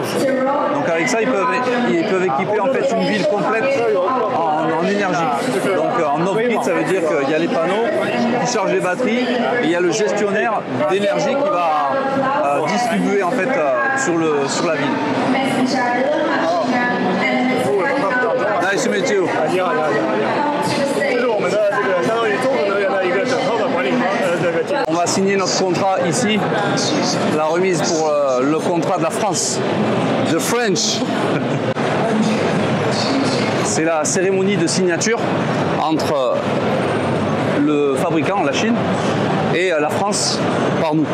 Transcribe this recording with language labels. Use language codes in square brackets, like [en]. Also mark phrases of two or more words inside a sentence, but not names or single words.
[fr] Donc avec ça, ils peuvent équiper en fait une ville complète en énergie. Donc en off-grid, ça veut dire qu'il y a les panneaux qui chargent les batteries et il y a le gestionnaire d'énergie qui va distribuer en fait sur la ville. [en] Nice to meet you. [zh] 你好，你好，你好，你好。这是我们的这个相当于综合能源的一个整套的管理这个技术。 [fr] On va signer notre contrat ici, la remise pour le contrat de la France, [en] the French. [fr] C'est la cérémonie de signature entre le fabricant, la Chine, et la France par nous.